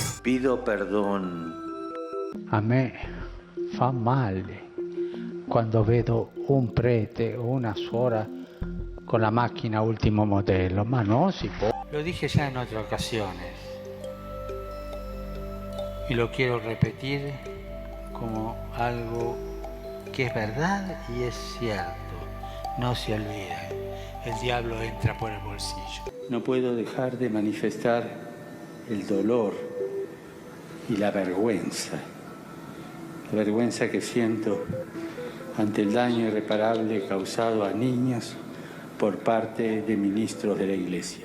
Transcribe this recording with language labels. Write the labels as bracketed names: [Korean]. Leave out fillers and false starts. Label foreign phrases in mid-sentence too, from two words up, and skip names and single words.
[Spanish] pido perdón. [Italian] A me fa male quando vedo un prete o una suora con la macchina ultimo modello, ma no si può. [Spanish] Lo dije ya en otras ocasiones y lo quiero repetir como algo que es verdad y es cierto. No se olviden, el diablo entra por el bolsillo. No puedo dejar de manifestar el dolor y la vergüenza que siento ante el daño irreparable causado a niños por parte de ministros de la Iglesia.